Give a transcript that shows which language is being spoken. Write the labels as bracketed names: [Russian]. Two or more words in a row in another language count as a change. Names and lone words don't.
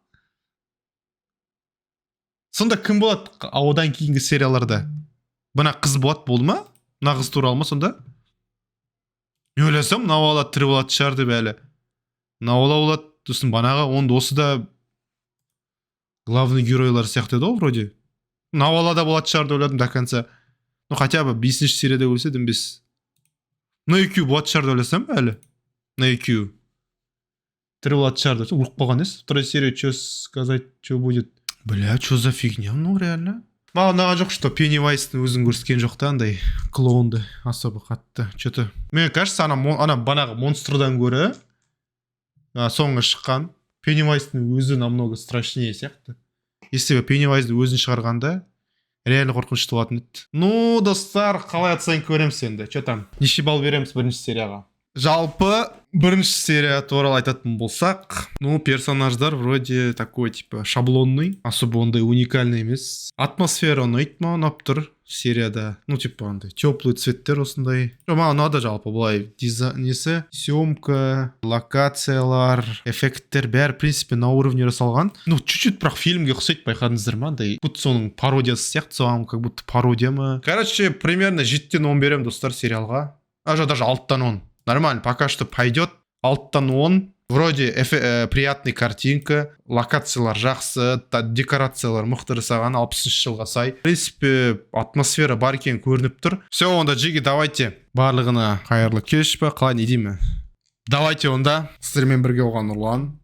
[Kazakh] Сонда кім болады одан кейінгі серияларда? Мына қыз болды ма? Мына қыз туралы ма сонда? Не ойласам, мына бала тірі болады шығар деп әлі. Мына бала болады, сосын банағы онда осы да главный геройлар сияқты еді ғой вроде. Мына бала да болады шығар деп ойладым [Russian] до конца. Ну хотя бы [Kazakh] 5-ші серияда өлсе дім без. 2 болады шығар деп ойласам әлі. 2. тірі болатын шығар деп ұрып қалған емес. [Russian] Вторая серия что сказать, что будет. Бля, что за фигня, ну реально. [Kazakh] Маған ұнаған жоқ, что Пеннивайстың өзін көрсеткен жоқ та, андай клоунды особо қатты. [Russian] Что-то мне кажется, [Kazakh] ана банағы монстрдан гөрі соңғы шыққан Пеннивайстың өзі [Russian] намного страшнее [Kazakh] сияқты. Если бы Пеннивайзды өзін шығарғанда реально қорқынышты болатын еді. Ну, достар, қалай оценка береміз енді? [Russian] Что там? [Kazakh] Неше балл береміз бірінші серияға? Жалпы бірінші серия туралы айтатын болсақ, ну, персонаждар [Russian] вроде такой, типа, шаблонный, [Kazakh] особо ондай уникальный емес. Атмосфера ұнайды ма, ұнап тұр серияда. Ну, типа, андай теплый цветтер осындай. Маған ұнады жалпы былай несі, съемка, локациялар, эффекттер бәрі, [Russian] в принципе, на уровне жасалған. [Kazakh] Ну, чуть-чуть бірақ фильмге ұқсайды, байқадыңыздар ма? Андай, будто соның пародиясы сияқты, соған [Russian] как будто [Kazakh] пародия ма. [Russian] Короче, примерно [Kazakh] 7-тен 10 берем, достар, сериалға. Даже 6-тан 10. [Russian] Нормально, пока что пойдет. [Kazakh] 6-тан 10. [Russian] Вроде приятный картинка, [Kazakh] локациялар жақсы, декорациялар мықты жасаған 60 жылға сай. [Russian] В принципе, [Kazakh] атмосфера бар екен көрініп тұр. Все, онда Джиги, давайте. Барлығына қайырлы кеш па, қалай не деймін? [Russian] Давайте онда. [Kazakh] Сіздермен бірге болған Нұрлан.